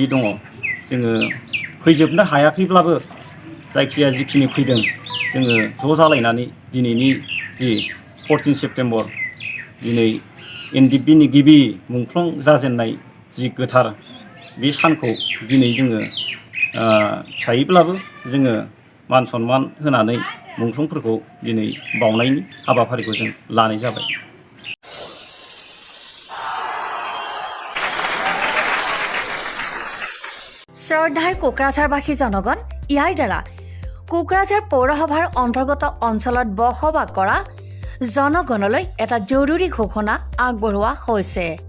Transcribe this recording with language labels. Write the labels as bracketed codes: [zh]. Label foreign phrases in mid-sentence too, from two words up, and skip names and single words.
[brx] दङ जोङो फैजोबनो हायाखैब्लाबो जायखिजाया जिखिनि फैदों जोङो ज' जालायनानै दिनैनि जि 14 सेप्तेम्बर दिनै एन.ड.नि गिबि मुंख्लं जाजेननाय जि गोथार बे सानखौ दिनै जोङो फिसायैब्लाबो जोङो मान सनमान होनानै मुंख्लंफोरखौ दिनै बावनायनि हाबाफारिखौ जों लानाय जाबाय। [as] শ্ৰদ্ধাৰ কোকৰাঝাৰবাসী জনগণ, ইয়াৰ দ্বাৰা কোকৰাঝাৰ পৌৰসভাৰ অন্তৰ্গত অঞ্চলত বসবাস কৰা জনগণলৈ এটা জৰুৰী ঘোষণা আগবঢ়োৱা হৈছে।